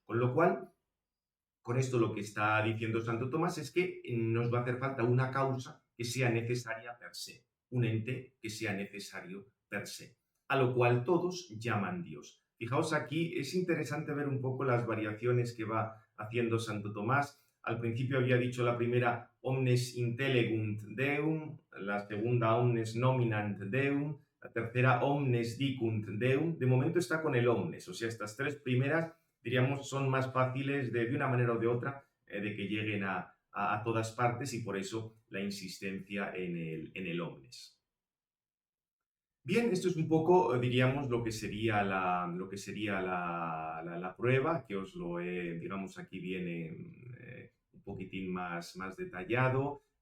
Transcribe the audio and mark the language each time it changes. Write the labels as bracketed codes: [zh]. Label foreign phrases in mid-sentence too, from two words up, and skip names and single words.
[es] Con lo cual, con esto lo que está diciendo Santo Tomás es que nos va a hacer falta una causa que sea necesaria [la] per se. [es] un ente que sea necesario [la] per se, [es] a lo cual todos llaman Dios. Fijaos aquí, es interesante ver un poco las variaciones que va haciendo Santo Tomás. Al principio había dicho la primera [la] omnes intellegunt Deum, [es] la segunda [la] omnes nominant Deum, [es] la tercera [la] omnes dicunt Deum. [es] De momento está con el omnes, o sea, estas tres primeras, diríamos, son más fáciles de una manera o de otra, de que lleguen a todas partes, y por eso la insistencia en el omnes. Bien, esto es un poco, diríamos, lo que sería la prueba, que os lo he, digamos, aquí viene un poquitín más detallado.